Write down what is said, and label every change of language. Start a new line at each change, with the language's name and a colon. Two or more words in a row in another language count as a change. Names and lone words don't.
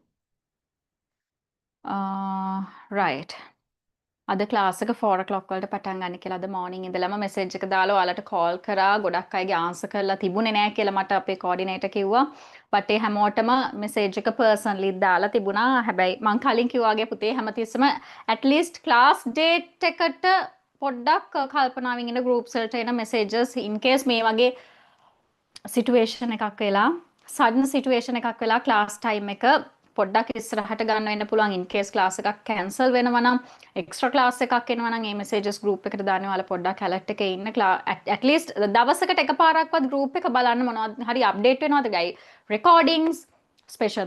English: right.
Sinhala: අද ක්ලාස් එක 4 o'clock වලට පටන් ගන්න කියලා අද morning ඉඳලම message එක දාලා ඔයාලට call කරා. ගොඩක් අයගේ answer කරලා තිබුණේ නැහැ කියලා මට අපේ coordinator කිව්වා. but ඒ හැමෝටම message එක personally දාලා තිබුණා. හැබැයි මං කලින් කිව්වා වගේ පුතේ හැමතිස්සම
English: at least class date
Sinhala: එකට පොඩ්ඩක් කල්පනාවෙන් ඉන්න groups වලට එන
English: messages in case
Sinhala: මේ වගේ situation එකක් වෙලා sudden situation එකක් වෙලා
English: class time
Sinhala: එක පොඩ්ඩක් ඉස්සරහට ගන්න වෙන්න පුළුවන්
English: in case class
Sinhala: එකක් cancel වෙනවා නම්
English: extra class
Sinhala: එකක් එනවා නම් මේ
English: messages group
Sinhala: එකට දාන්න ඔයාලා පොඩ්ඩක් alert එකේ ඉන්න
English: at least
Sinhala: දවසකට එකපාරක්වත් group එක බලන්න මොනවද හරි update වෙනවද ගයි
English: recordings special